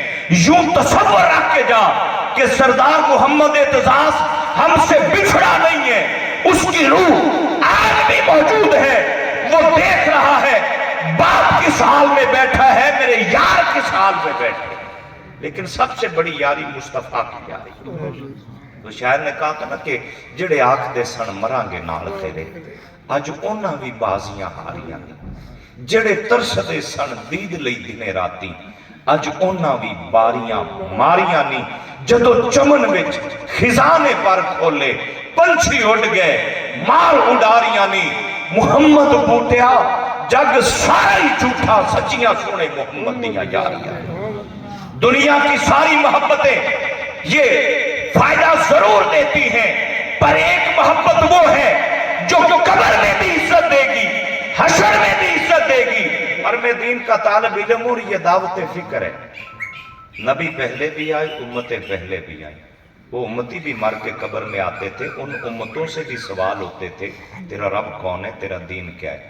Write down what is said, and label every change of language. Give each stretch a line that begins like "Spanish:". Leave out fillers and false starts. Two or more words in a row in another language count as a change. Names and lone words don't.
Urdu: یوں تصور رکھ کے جا کہ سردار محمد اعتزاز ہم سے بچھڑا نہیں ہے, اس کی روح آج بھی موجود ہے, وہ دیکھ رہا ہے باپ کس حال میں بیٹھا ہے, میرے یار کس حال میں بیٹھے. لیکن سب سے بڑی یاری مصطفیٰ کی یاری. تو شاعر نے کہا تھا نا کہ
Punjabi: جڑے آکھ دے سن مران گے نال تیرے, اج اونا بھی بازیاں ہاریاں نے. جڑے ترس دے سن دید لئی دنے راتی, اج اونا بھی باریاں ماریاں نہیں. جدو چمن وچ خزانے پر کھولے, پنچھی اڑ گئے مال اڈاریاں نہیں. محمد بوٹیا جگ سارا ہی جھوٹا, سچیاں سونے محمد دیاں یاریاں.
Urdu: دنیا کی ساری محبتیں یہ فائدہ ضرور دیتی ہیں, پر ایک محبت وہ ہے جو قبر میں بھی عزت دے گی, حشر میں بھی عزت دے گی. اور میں دین کا طالب علم اور یہ دعوت فکر ہے. نبی پہلے بھی آئے, امتیں پہلے بھی آئی, وہ امتی بھی مر کے قبر میں آتے تھے, ان امتوں سے بھی سوال ہوتے تھے تیرا رب کون ہے, تیرا دین کیا ہے.